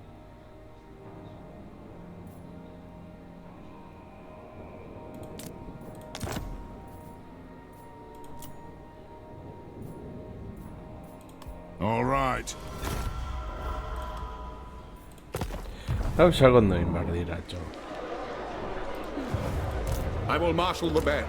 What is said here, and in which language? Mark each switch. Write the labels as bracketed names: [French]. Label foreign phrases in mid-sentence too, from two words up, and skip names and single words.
[English] All right. [Basque] Gauzak ondo egin behar dira, txo. [English] I will marshal the band.